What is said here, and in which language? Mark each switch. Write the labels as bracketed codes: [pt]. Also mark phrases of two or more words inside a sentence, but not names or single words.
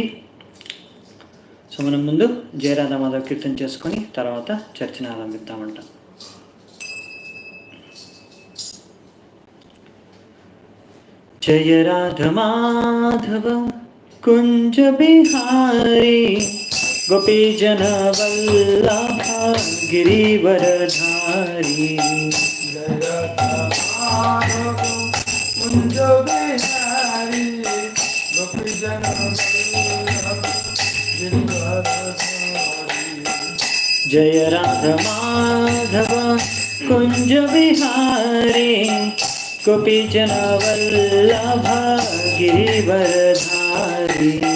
[te] సో మనం ముందు జయరాధ మాధవ్ కీర్తన చేసుకొని తర్వాత చర్చను ఆరంభిద్దామంట. [hi] जय राध माधव कुंज बिहारी गोपीजन वल्लभ गिरिवरधारी कुंज बिहारी गोपीजन जय राधा माधव कुंज बिहारी गोपीजन वल्लभ गिरिवरधारी